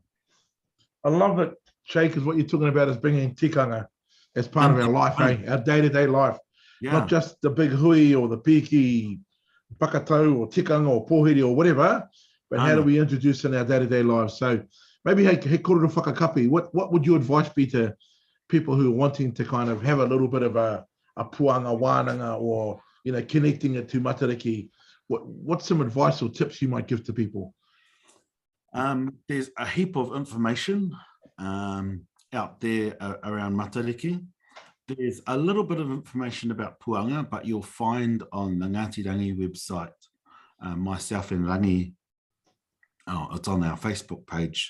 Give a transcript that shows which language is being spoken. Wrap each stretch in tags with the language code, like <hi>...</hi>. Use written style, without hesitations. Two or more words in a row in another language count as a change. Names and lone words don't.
<en>I love it, Shay, because what you're talking about is bringing tikanga as part of our life, our day-to-day life. Yeah. Not just the big hui or the piki, pakatau or tikanga or pohiri or whatever, but how do we introduce in our day-to-day lives? So maybe,</en> <mi>hey, kōrero whakakapi,</mi> <en>what would your advice be to people who are wanting to kind of have a little bit of a</en> <mi>puanga wānanga,</mi> <en>or, you know, connecting it to matariki? What's some advice or tips you might give to people? There's a heap of information out there around matariki. There's a little bit of information about puanga, but you'll find on the Ngati Rangi website, myself and Rangi, it's on our Facebook page.</en>